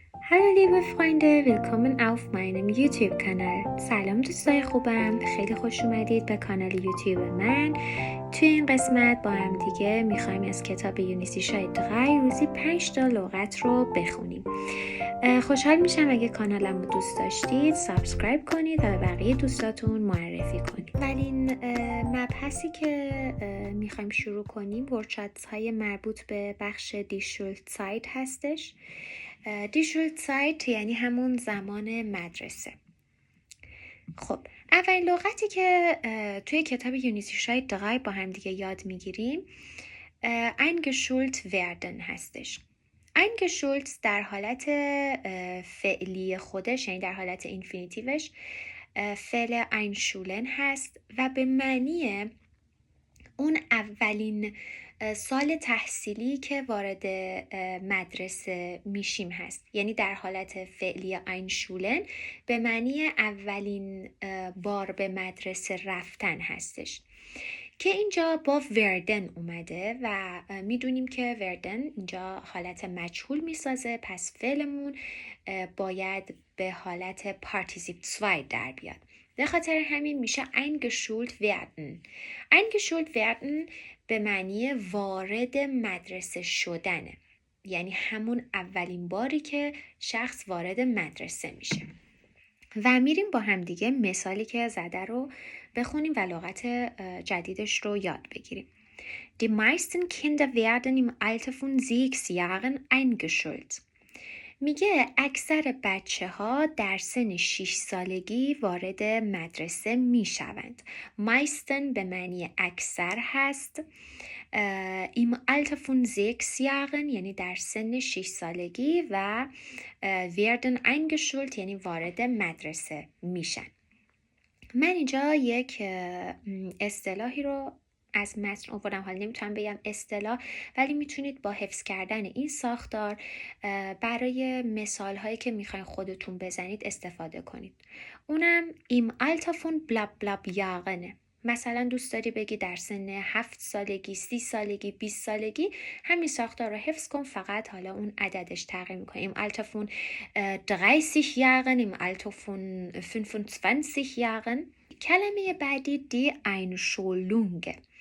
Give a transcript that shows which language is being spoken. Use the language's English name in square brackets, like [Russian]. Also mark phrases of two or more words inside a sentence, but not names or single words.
[German] Hallo liebe Freunde, willkommen auf meinem YouTube-Kanal. [Persian] سلام دوستای خوبم، خیلی خوش اومدید به کانال یوتیوب من. توی این قسمت با هم دیگه میخوایم از کتاب یونیسی دغی روزی 5 تا لغت رو بخونیم. خوشحال میشم اگه کانالم رو دوست داشتید سابسکرایب کنید و به بقیه دوستاتون معرفی کنید. اولین مبحثی که میخوایم شروع کنیم ورکشاپس های مربوط به بخش [German] die Schulzeit [Persian] هستش. [German] die Schulzeit [Persian] یعنی همون زمان مدرسه. خب اولین لغتی که توی کتاب یونیسی دغی با هم دیگه یاد میگیریم [German] eingeschult werden [Persian] هستش. eingeschult در حالت فعلی خودش، یعنی در حالت اینفینیتیوش فعل einschulen هست و به معنی اون اولین سال تحصیلی که وارد مدرسه میشیم هست. یعنی در حالت فعلی einschulen به معنی اولین بار به مدرسه رفتن هستش که اینجا با وردن اومده و میدونیم که وردن اینجا حالت مجهول میسازه، پس فعلمون باید به حالت پارتیسیپ 2 در بیاد. به خاطر همین میشه [German] eingeschult werden. eingeschult werden [Persian] به معنی وارد مدرسه شدنه، یعنی همون اولین باری که شخص وارد مدرسه میشه. و میریم با هم دیگه مثالی که زده رو بخونیم و لغت جدیدش رو یاد بگیریم. [German] Die meisten Kinder werden im Alter von 6 Jahren eingeschult. [Persian] میگه اکثر بچه ها در سن 6 سالگی وارد مدرسه میشوند. meisten به معنی اکثر هست. [German] im Alter von 6 Jahren [Persian] یعنی در سن 6 سالگی و [German] werden eingeschult [Persian] یعنی وارد مدرسه میشن. من اینجا یک اصطلاحی رو از متن آوردم، حالا نمیتونم بگم اصطلاح، ولی میتونید با حفظ کردن این ساختار برای مثال هایی که میخواین خودتون بزنید استفاده کنید. [German] اونم im Alter von bla bla Jahren. [Persian] مثلا دوست داری بگی در سن 7 سالگی، 30 سالگی، 20 سالگی، همین ساختار رو حفظ کن، فقط حالا اون عددش تغییر میکنه. [German] im Alter von 30 Jahren, im Alter von 25 Jahren. [Persian] کلمه بعدی [German] die Einschulung.